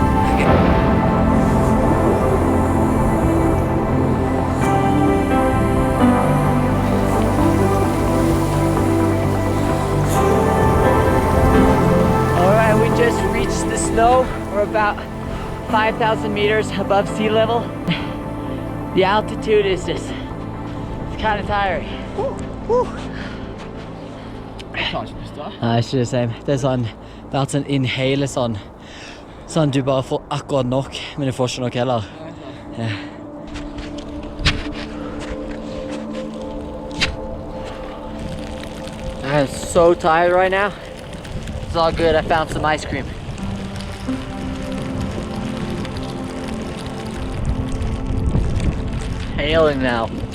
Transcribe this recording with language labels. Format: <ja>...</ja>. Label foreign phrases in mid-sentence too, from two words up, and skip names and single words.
<en>Alright, we just reached the snow. We're about 5,000 meters above sea level. The altitude is just, it's kind of tiring.</en> <no>Nei, ikke det same. Det sånn, det har vært sånn inhale sånn du bare får akkurat nok, men du får ikke nok heller.</no> <en>Yeah. I'm so tired right now. It's all good, I found some ice cream. Hailing now.</en>